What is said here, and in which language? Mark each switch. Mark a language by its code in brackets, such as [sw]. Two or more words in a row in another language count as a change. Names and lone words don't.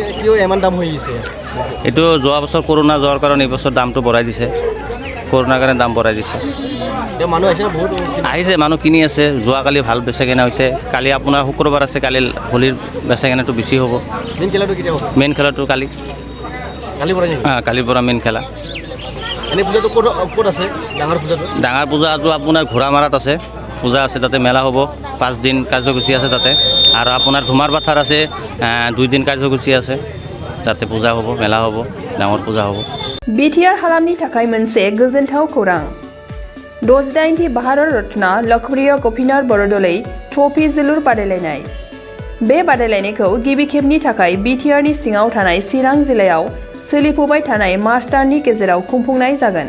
[as] এইটো যোৱা বছৰ কৰোণা যোৱাৰ কাৰণে এইবছৰ দামটো বঢ়াই দিছে কৰোণাৰ কাৰণে দাম বঢ়াই দিছে আহিছে মানুহ কিনি আছে যোৱাকালি ভাল বেচা কিনা হৈছে কালি আপোনাৰ শুক্ৰবাৰ আছে কালি হোলীৰ বেচা কিনাটো বেছি হ'ব মেইন খেলাটো কালিৰ পৰা মেইন খেলা ডাঙৰ পূজাটো আপোনাৰ ঘোঁৰামাৰাত আছে পূজা আছে তাতে মেলা হ'ব 5 দিন কাৰ্যসূচী আছে তাতে আৰু আপোনাৰ ধুমাৰ বাথাৰ আছে 2 দিন কাৰ্যসূচী আছে তাতে পূজা হ'ব মেলা হ'ব ডাঙৰ পূজা হ'ব [brx] बिटिआर हालामनि थाखाय मोनसे गोजोनथाव खौरां 68थि भारत रत्न लकप्रिय गपिनाथ बरदलै ट्रफी जोलुर बादायलायनाय बे बादायलायनायखौ गिबि खेबनि थाखाय बिटिआरनि सिङाव थानाय चिरां जिल्लायाव सोलिफुबाय थानाय मार्च दाननि गेजेराव खुंफुंनाय जागोन